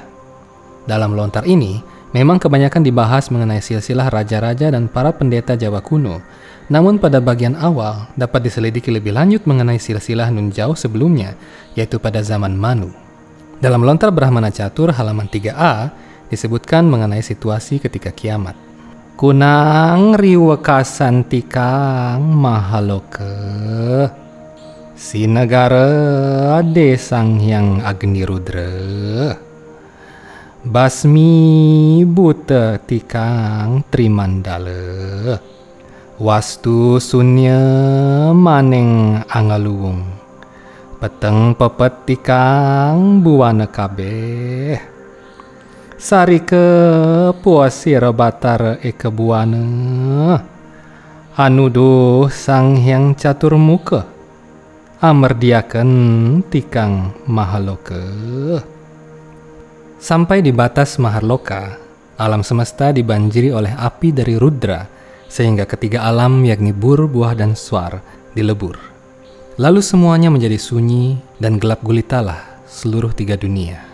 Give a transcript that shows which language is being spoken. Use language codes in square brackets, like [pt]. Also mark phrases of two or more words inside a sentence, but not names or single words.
[id] Dalam lontar ini, memang kebanyakan dibahas mengenai silsilah raja-raja dan para pendeta Jawa kuno, namun pada bagian awal dapat diselidiki lebih lanjut mengenai silsilah nun jauh sebelumnya, yaitu pada zaman Manu. Dalam lontar Brahmana Catur halaman 3a, disebutkan mengenai situasi ketika kiamat. [kaw] Kunang riwekasan tikang mahaloke, sinegara desang yang Agni Rudra, basmi buta tikang trimandala, wastu sunya maneng angaluung, peteng pepet tikang buwana kabeh, sari ke puasira batar buana, anuduh sang hyang catur muka, amerdiaken tikang mahaloka. [id] Sampai di batas Maharloka, alam semesta dibanjiri oleh api dari Rudra, sehingga ketiga alam yakni Bur, Buah, dan Swar dilebur. Lalu semuanya menjadi sunyi dan gelap gulitalah seluruh tiga dunia.